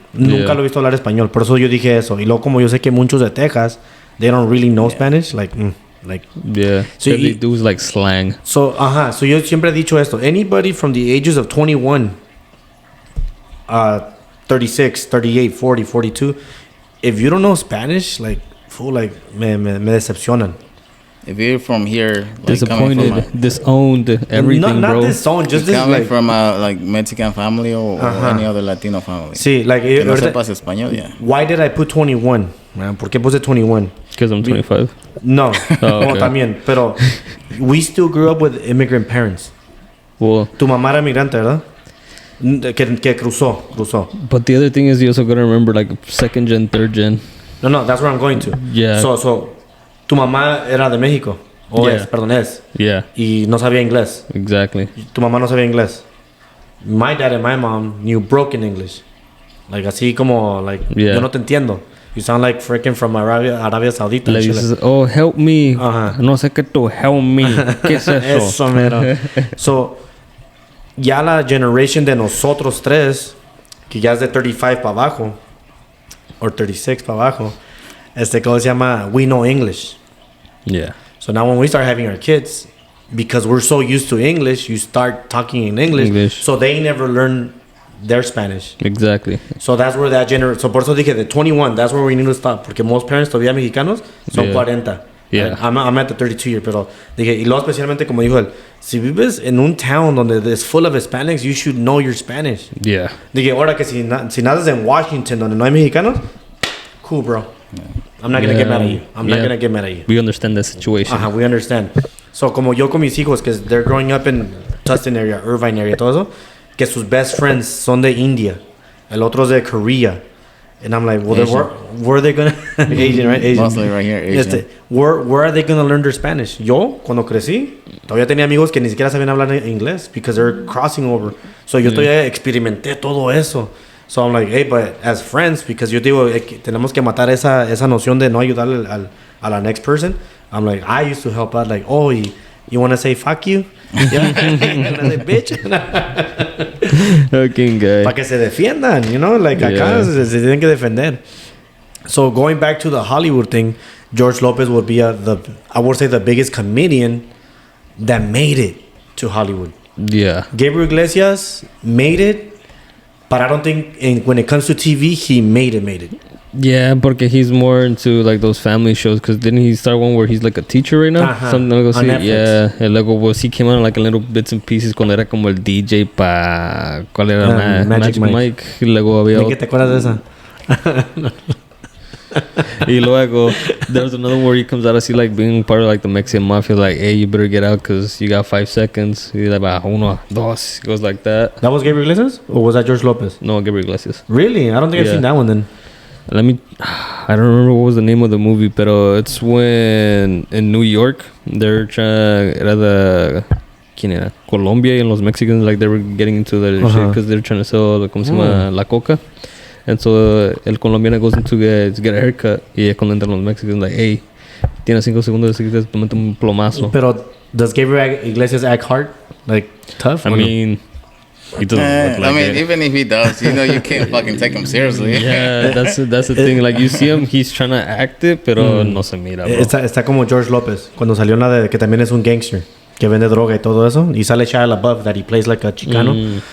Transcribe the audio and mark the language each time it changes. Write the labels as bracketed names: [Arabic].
[Spanish] Nunca lo he visto hablar español. Por eso yo dije eso. Y luego como yo sé que muchos de Texas, [English] they don't really know Spanish. [Spanish] Like. [English] Yeah. So they do is like slang. [Spanish] So yo siempre he dicho esto. [English] Anybody from the ages of 21, 36, 38, 40, 42, if you don't know Spanish, like, fool, like, [Spanish] me decepcionan. [English] If you're from here, like, disappointed, disowned, everything, not bro. disowned, just coming like from a like Mexican family or any other Latino family. [Spanish] Sí, like, que no sepas español, yeah. [English] Why did I put 21? Man, [Spanish] ¿por qué puse 21? [English] Because I'm 25. No, okay. [Spanish] No, también, pero [English] we still grew up with immigrant parents. Well, [Spanish] Tu mamá era migrante, ¿verdad? Que cruzó. [English] but the other thing is you also gotta remember like second gen, third gen. No, that's where I'm going to. Yeah. [Spanish] So tu mamá era de México. Es. [English] Yeah. [Spanish] Y no sabía inglés. [English] Exactly. [Spanish] Tu mamá no sabía inglés. [English] My dad and my mom knew broken English. [Spanish] Like así como, like, yo no te entiendo. [English] You sound like freaking from Arabia Saudita. [Spanish] Like dices, [English] oh, help me. [Spanish] No sé qué tú, [English] help me. [Spanish] ¿Qué es eso? Eso, mero. So, ya la generation de nosotros tres, que ya es de 35 para abajo, or 36 para abajo, ¿cómo se llama? [English] We know English. Yeah. So now when we start having our kids, because we're so used to English, you start talking in English. So they never learn their Spanish. Exactly. So that's where that generation... [Spanish] So por eso dije, de 21, [English] that's where we need to stop. [Spanish] Porque [English] most parents [Spanish] todavía mexicanos son 40. [English] Yeah. I'm at the 32 year, [Spanish] pero dije, y luego especialmente como dijo él, si vives en un town donde es [English] full of Hispanics, you should know your Spanish. Yeah. [Spanish] Dije, ahora que si naces en Washington donde no hay mexicanos, [English] cool, bro. Yeah. I'm not gonna get mad at you. I'm not gonna get mad at you. We understand the situation. We understand. [Spanish] So como yo con mis hijos, que [English] they're growing up in Tustin area, Irvine area, [Spanish] todo eso, que sus [English] best friends [Spanish] son de India, el otro es de Korea. [English] And I'm like, well, where are they gonna Asian, right? Asian. Mostly right here, Asian. Where are they gonna learn their Spanish? [Spanish] Yo, cuando crecí, todavía tenía amigos que ni siquiera sabían hablar inglés [English] because they're crossing over. [Spanish] So yo todavía experimenté todo eso. So [English] I'm like, hey, but as friends, because [Spanish] yo digo, tenemos que matar esa noción de no ayudarle a la [English] next person. I'm like, I used to help out, like, oh, you want to say fuck you? Yeah. And I say, bitch. Fucking guy. [Spanish] Para que se defiendan, [English] you know? [Spanish] Like, acá se tienen que defender. [English] So going back to the Hollywood thing, George Lopez would be I would say the biggest comedian that made it to Hollywood. Yeah. Gabriel Iglesias made it, but I don't think when it comes to TV, he made it. Yeah, porque he's more into like those family shows. Because didn't he start one where he's like a teacher right now? Something like that. On Netflix. Yeah, and luego he came out in like a little bits and pieces [Spanish] cuando era como el DJ pa ¿cuál era? Magic Mike. Y luego había ¿De qué te acuerdas de esa? Y luego [English] there's another one where he comes out as he like being part of like the Mexican mafia, like, hey, you better get out because you got 5 seconds. He's like, [Spanish] uno, dos. [English] He goes like that. That was Gabriel Iglesias? Or was that George Lopez? No, Gabriel Iglesias. Really? I don't think I've seen that one then. I don't remember what was the name of the movie, but it's when in New York they're trying. [Spanish] ¿Quién era? [English] Colombia and los Mexicans, like they were getting into their shit because they're trying to sell, [Spanish] ¿cómo se llama? La coca. And so el colombiano [English] goes into get a haircut [Spanish] y cuando entran los Mexicans, [English] like, hey, [Spanish] tienes 5 segundos de seguir, te meto un plomazo. [English] Pero does Gabriel Iglesias act hard? Like tough? I mean, he doesn't look like it. even if he does, you can't fucking take him seriously. Yeah, that's the thing. Like, you see him, he's trying to act it, [Spanish] pero no se mira, bro. Está como George Lopez, cuando salió una de que también es un gangster, que vende droga y todo eso, y sale Shia LaBeouf [English] that he plays like a Chicano.